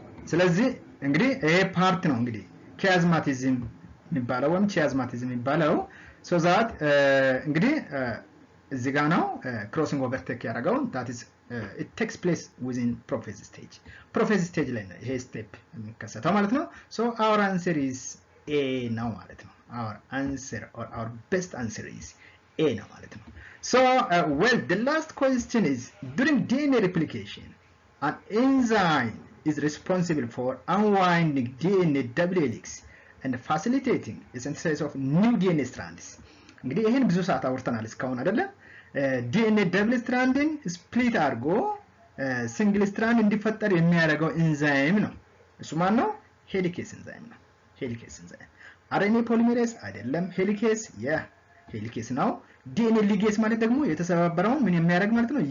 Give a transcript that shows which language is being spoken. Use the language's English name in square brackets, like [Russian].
[Amharic] ስለዚህ እንግዲህ ይሄ ፓርት ነው እንግዲህ ኪያዝማቲዝም የሚባለው ወይም ቺያዝማቲዝም የሚባለው [English] so that [Amharic] እንግዲህ እዚህ ጋር ነው [English] crossing over [Amharic] ቴክ ያደረገው [English] that is it takes place within prophase stage [Amharic] ላይ ነው ይሄ ስቴፕ የሚከሰተው ማለት ነው። [English] so our answer is A [Amharic] ነው ማለት ነው። [English] our answer or our best answer is [Amharic] ኤ ነው ማለት ነው። [English] So well, the last question is, during DNA replication an enzyme is responsible for unwinding DNA double helix and facilitating the synthesis of new DNA strands. [Amharic] እንግዲህ ይሄን ብዙ ሰዓት አውርተናል እስካሁን አይደለ? DNA double strandን ስፕሊት አድርጎ ሲንግል ስትራንድ እንዲፈጠር የሚያደርገው ኤንዛይም ነው። እሱ ማን ነው? ሄሊኬስ ኤንዛይም ነው። ሄሊኬስ ኤንዛይም አርኤንኤ ፖሊሜሬዝ አይደለም። ሄሊኬስ ሄሊኬስ ነው። ዲኤንኤ ሊጌስ ማለት ደግሞ የተሰባበረውን ምን የሚያደርግ ማለት ነው?